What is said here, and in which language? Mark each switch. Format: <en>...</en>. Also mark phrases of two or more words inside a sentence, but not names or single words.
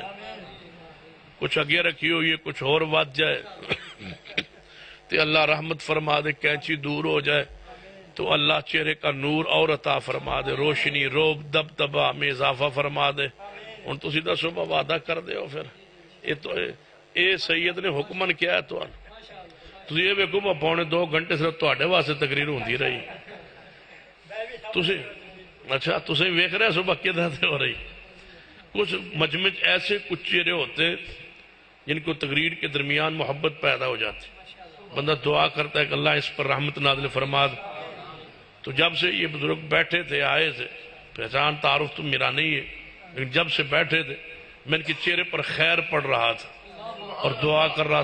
<ur>کچھ اگے رکھی ہوئی ہے کچھ اور وات جائے تے اللہ رحمت فرما دے کینچی دور ہو جائے تو اللہ چہرے کا نور اور عطا فرما دے روشنی روب دبدبا میں اضافہ فرما دے ہن تو سیدھا صبح وعدہ کر دے ہو پھر اے سید نے حکمن کیا ہے تو یہ ویکو میں 2.5 گھنٹے صرف</ur> <pa>تواڈے واسطے تقریر ہوندی رہی اچھا تسیں ویکھ رہے</pa> <ur>صبح کدھر سے ہو رہی کچھ مجمع ایسے کچھ چہرے ہوتے جن کو تقریر کے درمیان محبت پیدا ہو جاتی بندہ دعا کرتا ہے کہ اللہ اس پر رحمت نازل فرما دے تو جب سے یہ بزرگ بیٹھے تھے آئے تھے پہچان تعارف تو میرا نہیں ہے لیکن جب سے بیٹھے تھے میں ان کے چہرے پر خیر پڑھ رہا تھا اور دعا کر رہا</ur>